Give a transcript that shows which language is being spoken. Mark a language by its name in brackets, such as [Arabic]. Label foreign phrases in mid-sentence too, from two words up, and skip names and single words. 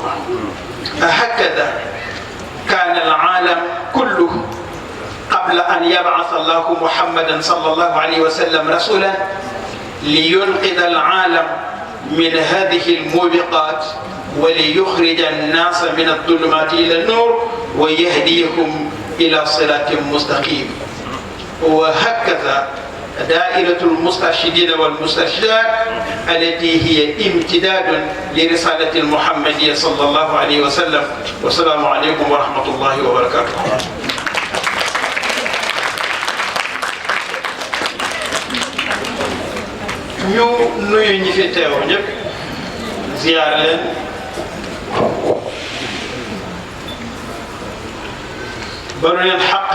[Arabic] هكذا كان العالم كله قبل أن يبعث الله محمدا صلى الله عليه وسلم رسولا لينقذ العالم من هذه الموبقات وليخرج الناس من الظلمات إلى النور ويهديهم إلى صراط مستقيم. وهكذا دائرة المسترشدين والمسترشدات التي هي امتداد لرسالة المحمدية صلى الله عليه وسلم. والسلام عليكم ورحمة الله وبركاته. [Wolof] ñu nuyu ñi fi teew ñëpp ziyaar leen balu leen xaq